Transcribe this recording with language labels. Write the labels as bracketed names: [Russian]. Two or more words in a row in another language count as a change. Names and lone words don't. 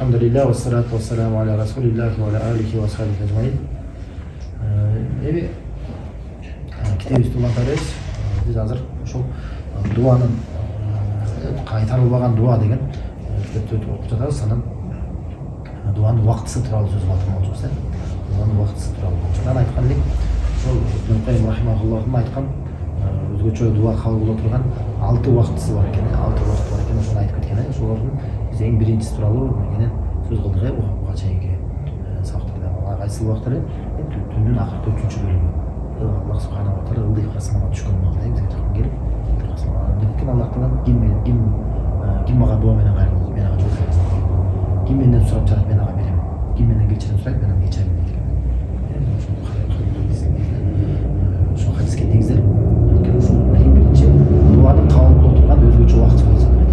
[Arabic] الحمد لله، والصلاة والسلام على رسول الله وعلى آله وصحبه أجمعين. [Kyrgyz] Эми китебибизди улантабыз. Биз азыр ошол дуанын кайтарылбаган дуа деген китепти окуп жатабыз. Анан дуанын убактысы тууралуу сөз кылып болчубуз. Дуанын убактысы тууралуу. Жана айткан элек, ошол Ибн Кайым рахимахуллахтын айткан өзгөчө дуа кабыл боло турган 6 убактысы бар экен. 6 убакыт бар экен, ошону айтып кеткен. Ошолордун биз эң биринчиси тууралуу менен сөз кылдык. Буга чейинки сабактарда кайсы убакыттар түндүн акыркы 4-чү бөлүгү. Аллах [Arabic] سبحانه وتعالى [Kyrgyz] ылдый касмага түшкөн убакта бизге жакын келип, ким Аллахтан ким мага дуа менен кайрылды, мен ага жооп берем. Ким менден сурап жатат, мен ага берем. Ким менден кечирим сурайт, мен ага кечирем дейт. Ошол хадиске негизделип, ошол эң биринчи дуанын кабыл боло турган өзгөчө убакыты болсо керек.